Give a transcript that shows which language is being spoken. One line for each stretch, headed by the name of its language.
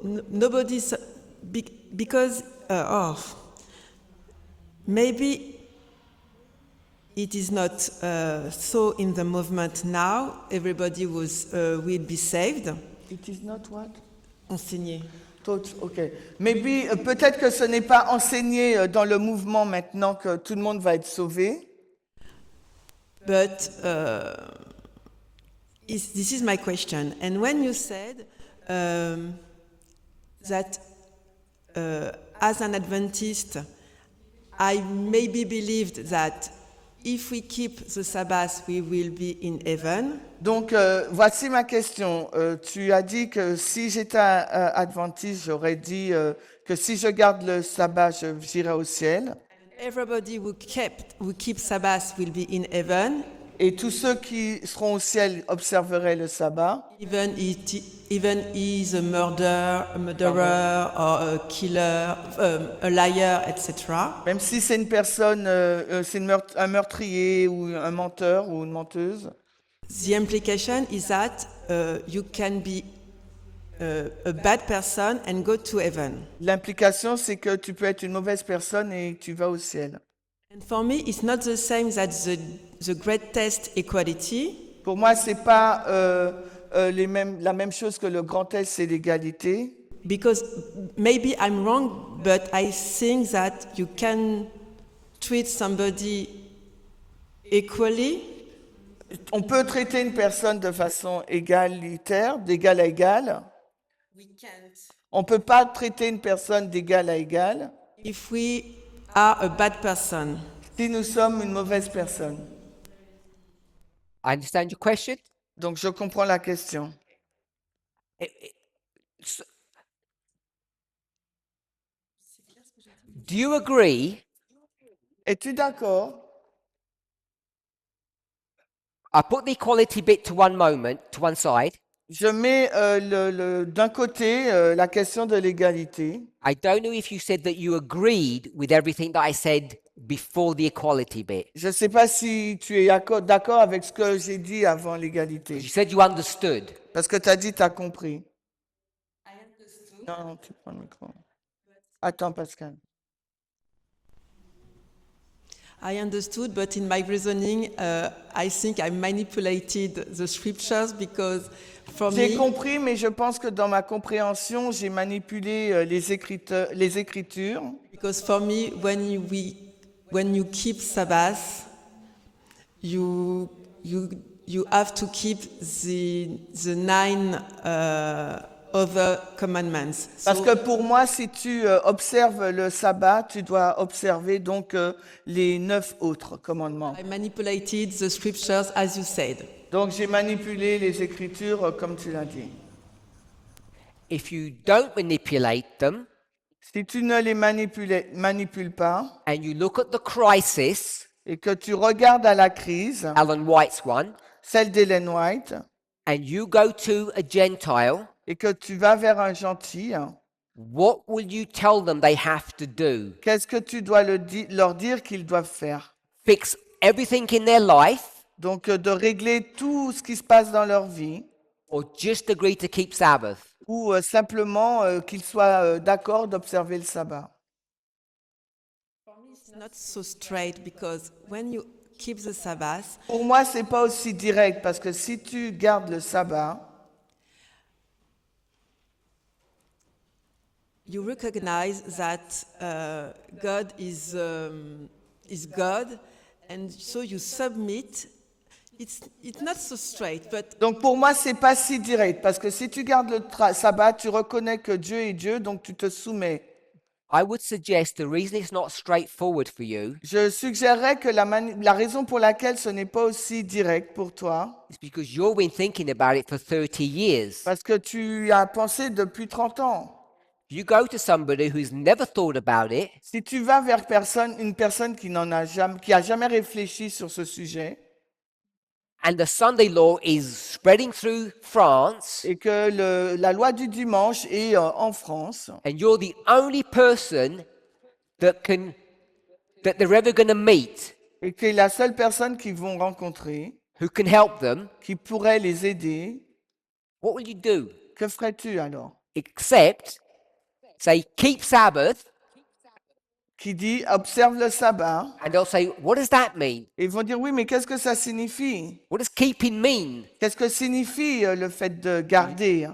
English: Nobody because maybe it is not so in the movement now. Everybody will be saved. It is not what?
French: Enseigné. Ok.
English: Maybe,
French: peut-être que ce n'est pas enseigné dans le mouvement maintenant que tout le monde va être sauvé.
English: But this is my question. And when you said that as an Adventist, I maybe believed that if we keep the Sabbath, we will be in heaven.
French: Donc, voici ma question. Tu as dit que si j'étais adventiste, j'aurais dit que si je garde le sabbat, j'irai au ciel.
English: Everybody who keep Sabbath will be in heaven,
French: Et tous ceux qui seront au ciel observeraient le sabbat.
English: even is a murderer, or a killer, a liar, etc.
French: Même si c'est une personne, c'est un meurtrier ou un menteur ou une menteuse.
English: The implication is that you can be a bad person and go to heaven.
French: L'implication, c'est que tu peux être une mauvaise personne et tu vas au ciel.
English: And for me, it's not the same that the great test equality,
French: Pour moi, c'est pas la même chose que le grand test, c'est l'égalité.
English: because maybe I'm wrong, but I think that you can treat somebody equally,
French: On peut traiter une personne de façon égalitaire, d'égal à égal. On ne peut pas traiter une personne d'égal à égal
English: if we are a bad person.
French: si nous sommes une mauvaise personne.
English: I understand your question.
French: Donc, je comprends la question.
English: Do you agree?
French: Es-tu d'accord?
English: I put the equality bit to one moment, to one side.
French: Je mets d'un côté la question de l'égalité.
English: I don't know if you said that you agreed with everything that I said before the equality bit.
French: Je ne sais pas si tu es d'accord avec ce que j'ai dit avant l'égalité.
English: You said you understood.
French: Parce que tu as dit, tu as compris. Non, tu prends le micro. Attends, Pascal.
English: I understood, but in my reasoning, I think I manipulated the scriptures because for
French: J'ai
English: me,
French: compris, mais je pense que dans ma compréhension, j'ai manipulé les Écritures.
English: because for me, when you keep Sabbath, you have to keep the 9 other commandments.
French: Parce
English: So
French: que pour moi, si tu observes le sabbat, tu dois observer donc les 9 autres commandements.
English: I manipulated the scriptures as you said.
French: Donc j'ai manipulé les Écritures comme tu l'as dit.
English: If you don't manipulate them
French: Si tu ne les manipules pas
English: and you look at the crisis,
French: et que tu regardes à la crise,
English: Alan White's one,
French: celle d'Ellen White,
English: and you go to a Gentile,
French: et que tu vas vers un gentil,
English: what will you tell them they have to do?
French: qu'est-ce que tu dois leur dire qu'ils doivent faire?
English: Fix everything in their life
French: Donc de régler tout ce qui se passe dans leur vie
English: or just agree to keep Sabbath?
French: ou simplement qu'ils soient d'accord d'observer le sabbat.
English: It's not so straight because when you keep the Sabbath,
French: Pour moi, c'est pas aussi direct parce que si tu gardes le sabbat,
English: you recognize that God is God, and so you submit. It's not so straight, but
French: donc pour moi, c'est pas si direct parce que si tu gardes le sabbat, tu reconnais que Dieu est Dieu, donc tu te soumets.
English: I would suggest the reason it's not straightforward for you
French: Je suggérerais que la raison pour laquelle ce n'est pas aussi direct pour toi,
English: is because you've been thinking about it for 30 years.
French: parce que tu as pensé depuis 30 ans.
English: You go to somebody who's never thought about it,
French: Si tu vas vers une personne qui a jamais réfléchi sur ce sujet,
English: and the Sunday law is spreading through France,
French: et que la loi du dimanche est en France,
English: and you're the only person that they're ever going to meet
French: et que la seule personne qu'ils vont rencontrer,
English: who can help them,
French: qui pourrait les aider,
English: what will you do?
French: que ferais-tu alors?
English: Except say, keep Sabbath,
French: Qui dit observe le sabbat,
English: and they'll say, what does that mean?
French: et ils vont dire oui, mais qu'est-ce que ça signifie?
English: What does keeping mean?
French: Qu'est-ce que signifie le fait de garder?